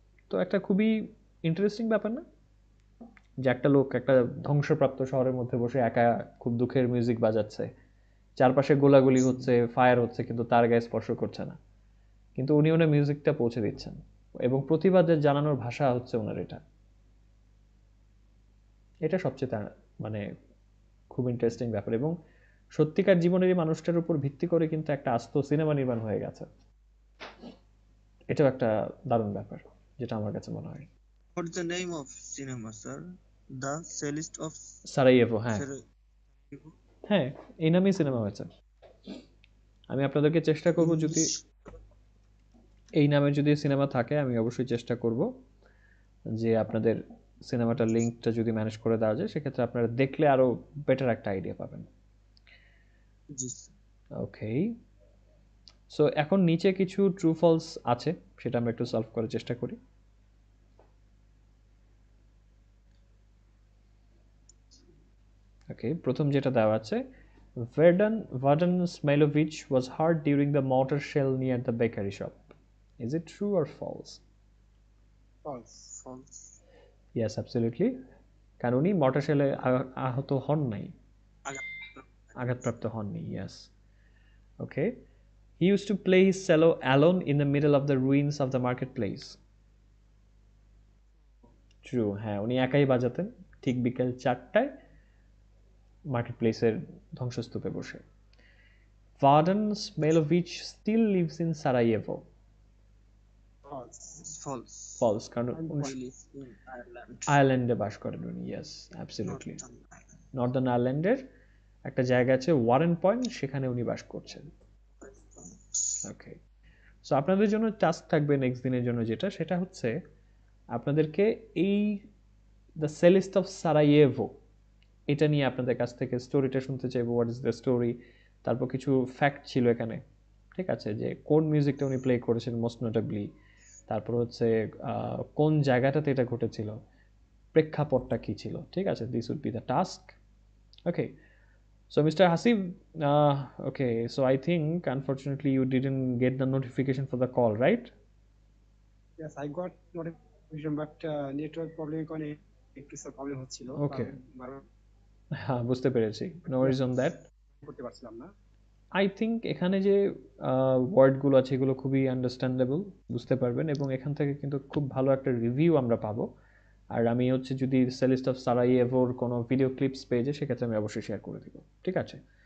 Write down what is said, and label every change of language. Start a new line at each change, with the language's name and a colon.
Bangla: তো একটা খুবই ইন্টারেস্টিং ব্যাপার না, যে একটা লোক একটা ধ্বংসপ্রাপ্ত শহরের মধ্যে বসে একা খুব দুঃখের মিউজিক বাজাচ্ছে, চারপাশে গোলাগুলি হচ্ছে, ফায়ার হচ্ছে, কিন্তু তার গায়ে স্পর্শ করছে না, কিন্তু উনি ওনার মিউজিকটা পৌঁছে দিচ্ছেন এবং প্রতিবাদের জানানোর ভাষা হচ্ছে ওনার এটা। এটা সবচেয়ে মানে খুব ইন্টারেস্টিং ব্যাপার, এবং সত্যিকার জীবনের এই মানুষটার উপর ভিত্তি করে কিন্তু একটা আস্ত সিনেমা নির্মাণ হয়ে গেছে। এটাও একটা দারুণ ব্যাপার, যেটা আমার কাছে মনে হয়।
English: What's the name of cinema, sir? The Cellist of
Bangla: সারাইয়েভো, হ্যাঁ
English: Sarajevo?
Bangla: হ্যাঁ, এই নামেই সিনেমা হয়েছে। আমি আপনাদেরকে চেষ্টা করব, যদি
English: English?
Bangla: এই নামে যদি সিনেমা থাকে, আমি অবশ্যই চেষ্টা করব যে আপনাদের সিনেমাটার লিঙ্কটা যদি ম্যানেজ করে দেওয়া যায়, সেক্ষেত্রে আপনারা দেখলে আরো বেটার একটা আইডিয়া পাবেন। জি sir. ওকে, সো এখন নিচে কিছু ট্রু ফলস আছে, সেটা আমরা একটু সলভ করার চেষ্টা করি।
English: okay,
Bangla: প্রথম যেটা দেওয়া আছে,
English: Vaden Smilovich was hurt during the mortar shell near the bakery shop. Is it true or false? False. False. Yes, absolutely.
Bangla: কারণ উনি মর্টার শেলে আহত হন নাই, আঘাতপ্রাপ্ত হননি।
English: Yes. Okay. He used to play his cello alone in the middle of the ruins of the marketplace. True.
Bangla: হ্যাঁ, উনি একাই বাজাতেন ঠিক বিকেল 4টায় মার্কেটপ্লেসের ধ্বংসস্তূপে বসে।
English: Vaden Smilovich still lives in Sarajevo. False. False. False, কারণ He lives in Ireland.
Bangla: আয়ারল্যান্ডে বাস করেন উনি।
English: Yes, absolutely. Northern Ireland.
Bangla: Northern আয়ারল্যান্ডের একটা জায়গা আছে ওয়ারেন পয়েন্ট, সেখানে উনি বাস করছেন। ওকে, সো আপনাদের জন্য টাস্ক থাকবে নেক্সট দিনের জন্য, যেটা সেটা হচ্ছে আপনাদেরকে এই দ্য সেলিস্ট অফ সারাইয়েভো এটা নিয়ে আপনাদের কাছ থেকে স্টোরিটা শুনতে চাইবো। হোয়াট ইজ দ্য স্টোরি, তারপর কিছু ফ্যাক্ট ছিল এখানে, ঠিক আছে, যে কোন মিউজিকটা উনি প্লে করেছেন মোস্ট নোটেবলি, তারপর হচ্ছে কোন জায়গাটাতে এটা ঘটেছিল, প্রেক্ষাপটটা কী ছিল, ঠিক আছে।
English: This would be the task.
Bangla: Okay,
English: So, Mr. Hasib, okay, so I think unfortunately you didn't get the notification for the call, right? Yes, I got notification, but network problem
Bangla: কারণে একটু প্রবলেম হচ্ছিল, কারণ
English: Okay,
Bangla: বারবার হ্যাঁ বুঝতে পেরেছি,
English: No worries on that.
Bangla: করতে পারছিলাম না। আই থিঙ্ক এখানে যে ওয়ার্ডগুলো আছে এগুলো খুবই আন্ডারস্ট্যান্ডেবল, বুঝতে পারবেন, এবং এখান থেকে কিন্তু খুব ভালো একটা রিভিউ আমরা পাবো। আর আমি হচ্ছে যদি সেলিস্ট অফ সারাইয়েভোর কোনো ভিডিও ক্লিপস পেয়ে যাই সেক্ষেত্রে আমি অবশ্যই শেয়ার করে দিব, ঠিক আছে?